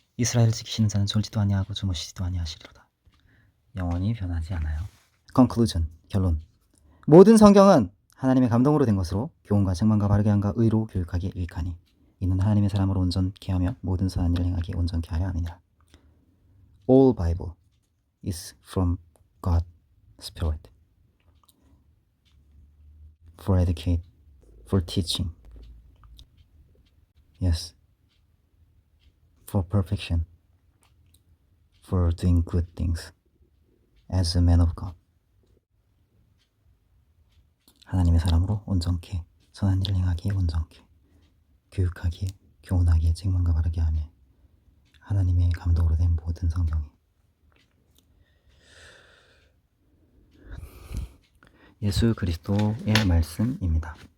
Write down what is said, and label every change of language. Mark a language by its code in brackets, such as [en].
[ko] 이스라엘을 지키시는 자는 졸지도 아니하고 주무시지도 아니하시리로다. 영원히 변하지 않아요. Conclusion, 결론. 모든 성경은 하나님의 감동으로 된 것으로 교훈과 책망과 바르게 함과 의로 교육하기에 유익하니 이는 하나님의 사람으로 온전케 하며 모든 선한 일을 행하기에 온전케 하려 함이니라. [en] All Bible is from God's Spirit for educate, for teaching, yes, for perfection, for doing good things as a man of God. [ko] 하나님의 사람으로 온전케, 선한 일을 행하기에 온전케, 교육하기에, 교훈하기에, 책망과 바르게 하며 하나님의 감동으로 된 모든 성경이 예수 그리스도의 말씀입니다.